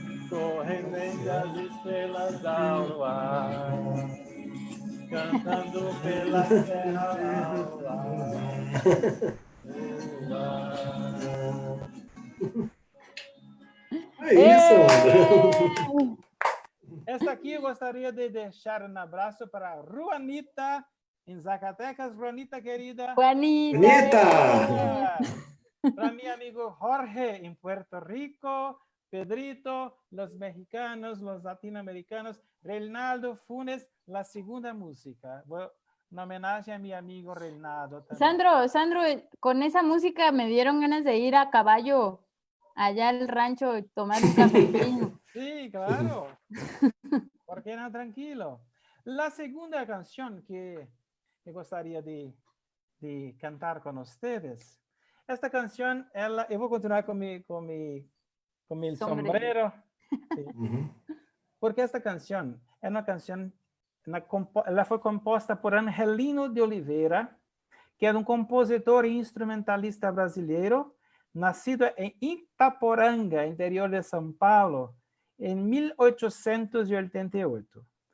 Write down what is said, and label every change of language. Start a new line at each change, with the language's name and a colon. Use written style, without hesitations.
Portuguese: Correndo entre as estrelas ao ar, cantando pela terra ao ar. É isso, André. Esta aqui eu gostaria de deixar um abraço para Juanita, em Zacatecas. Juanita, querida. Juanita.
Spanish: Para mi amigo Jorge, en Puerto Rico. Pedrito, los mexicanos, los latinoamericanos. Reinaldo Funes, la segunda música. Una homenaje a mi amigo Reinaldo también. Sandro, con esa música me dieron ganas de ir a caballo allá al rancho y tomar un cafecito. Sí, claro. ¿Por qué no? Tranquilo. La segunda canción que me gustaría de cantar con ustedes. Esta canción, yo voy a continuar con mi sombrero. Sí. Porque esta canción es una canción,
Portuguese: ela foi composta por Angelino de Oliveira, que era um compositor e instrumentalista brasileiro, nascido em Itaporanga, interior de São Paulo, em 1888.